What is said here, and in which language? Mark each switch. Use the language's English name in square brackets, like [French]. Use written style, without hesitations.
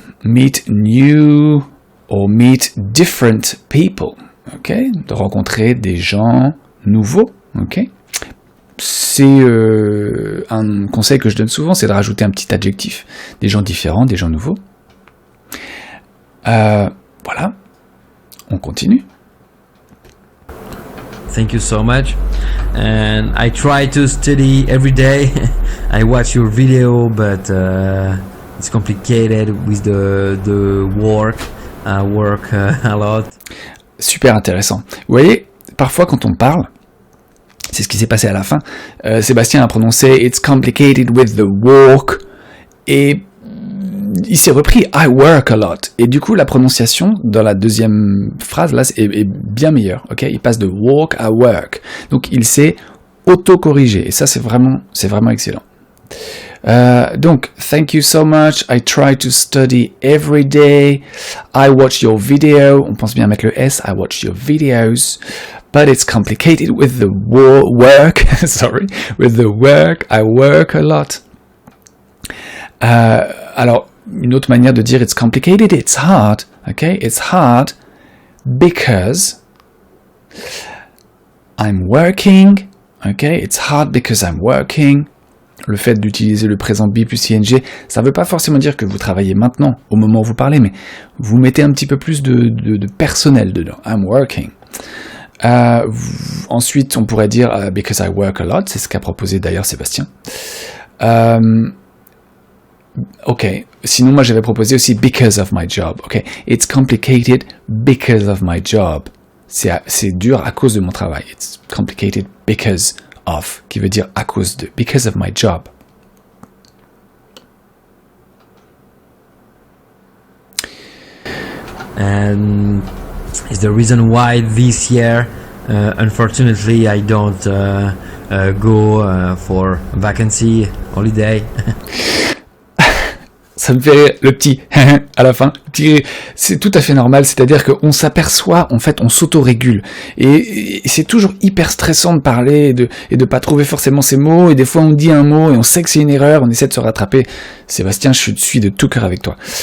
[English] Meet new or meet different people. Okay? [French] De rencontrer des gens nouveaux. Okay? C'est un conseil que je donne souvent, c'est de rajouter un petit adjectif. Des gens différents, des gens nouveaux. Voilà. On continue. [English] Thank you so much. And I try to study every day. I watch your video, but it's complicated with the work. I work a lot. [French] Super intéressant. Vous voyez, parfois quand on parle, c'est ce qui s'est passé à la fin, Sébastien a prononcé « [English] It's complicated with the work [French] » et il s'est repris « [English] I work a lot ». [French] Et du coup, la prononciation dans la deuxième phrase, là, est bien meilleure. Okay, il passe de « work » à « work ». Donc, il s'est auto-corrigé. Et ça, c'est vraiment excellent. [English] Donc, thank you so much. I try to study every day. I watch your video. [French] On pense bien mettre le S. [English] I watch your videos. But it's complicated with the work. Sorry. With the work. I work a lot. [French] Alors, une autre manière de dire [English] it's complicated, it's hard. Okay? It's hard because I'm working. Okay? It's hard because I'm working. [French] Le fait d'utiliser le présent be plus ing, ça ne veut pas forcément dire que vous travaillez maintenant, au moment où vous parlez, mais vous mettez un petit peu plus de personnel dedans. [English] I'm working. [French] Ensuite, on pourrait dire [English] because I work a lot, [French] c'est ce qu'a proposé d'ailleurs Sébastien. Ok. Sinon, moi j'avais proposé aussi [English] because of my job. [French] Ok. [English] It's complicated because of my job. [French] C'est dur à cause de mon travail. [English] It's complicated because of, [French] qui veut dire à cause de, [English] because of my job. And is the reason why this year, unfortunately, I don't go for vacancy holiday. [French] Ça me fait rire, le petit à la fin. C'est tout à fait normal, c'est-à-dire qu'on s'aperçoit, en fait, on s'auto-régule. Et c'est toujours hyper stressant de parler et de pas trouver forcément ces mots. Et des fois, on dit un mot et on sait que c'est une erreur, on essaie de se rattraper. Sébastien, je suis de tout cœur avec toi.